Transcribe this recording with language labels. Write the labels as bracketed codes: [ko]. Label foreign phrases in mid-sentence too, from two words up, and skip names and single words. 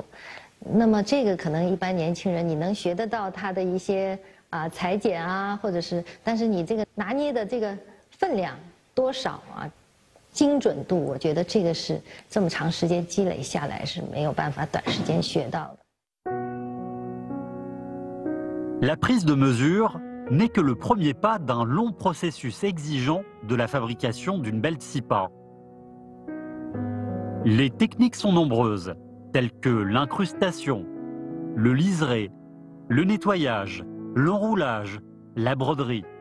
[zh] 那么这个可能一般年轻人你能学得到他的一些裁剪或者是，但是你这个拿捏的这个分量多少精准度，我觉得这个是这么长时间积累下来是没有办法短时间学到的。 [fr] La prise de mesure n'est que le premier pas d'un long processus exigeant de la fabrication d'une belle tsipa. Les techniques sont nombreuses, telles que l'incrustation, le liseré, le nettoyage, l'enroulage, la broderie.